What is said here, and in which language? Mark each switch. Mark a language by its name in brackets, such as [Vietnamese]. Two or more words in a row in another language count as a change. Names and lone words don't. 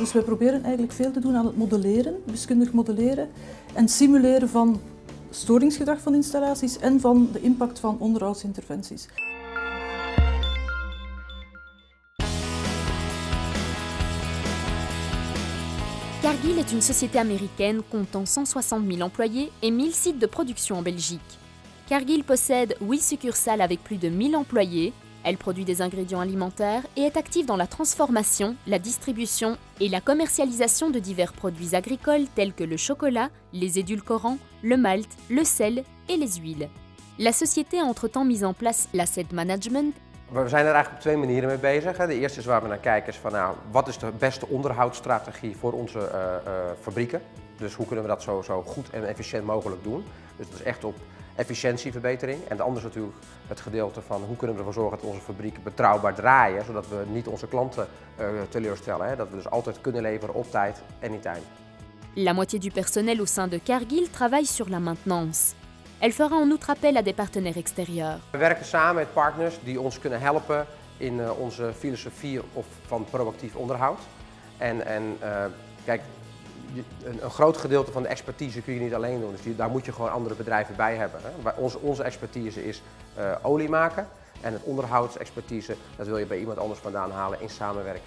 [Dutch] Dus wij proberen eigenlijk veel te doen aan het modelleren, wiskundig modelleren en simuleren van storingsgedrag van installaties en van de impact van onderhoudsinterventies. [French] Cargill est une société américaine comptant 160 000 employés et 1000 sites de production en Belgique. Cargill possède 8 succursales avec plus de 1000 employés. Elle produit des ingrédients alimentaires et est active dans la transformation, la distribution et la commercialisation de divers produits agricoles tels que le chocolat, les édulcorants, le malt, le sel et les huiles. La société a entre-temps mis en place l' [English] asset management. [Dutch] We zijn er eigenlijk op twee manieren mee bezig. De eerste is waar we naar kijken is van wat is de beste onderhoudsstrategie voor onze fabrieken. Dus hoe kunnen we dat zo goed en efficiënt mogelijk doen. Dus dat is echt op efficiëntieverbetering. En de andere is natuurlijk het gedeelte van hoe kunnen we ervoor zorgen dat onze fabrieken betrouwbaar draaien. Zodat we niet onze klanten teleurstellen. Dat we dus altijd kunnen leveren op tijd, anytime. [French] La moitié du personnel au sein de Cargill travaille sur la maintenance. Elle fera en outre appel à des partenaires extérieurs. [Dutch] We werken samen met partners die ons kunnen helpen in onze filosofie van proactief onderhoud. Kijk, een groot gedeelte van de expertise kun je niet alleen doen, dus daar moet je gewoon andere bedrijven bij hebben. Onze expertise is olie maken en het onderhoudsexpertise, dat wil je bij iemand anders vandaan halen in samenwerking.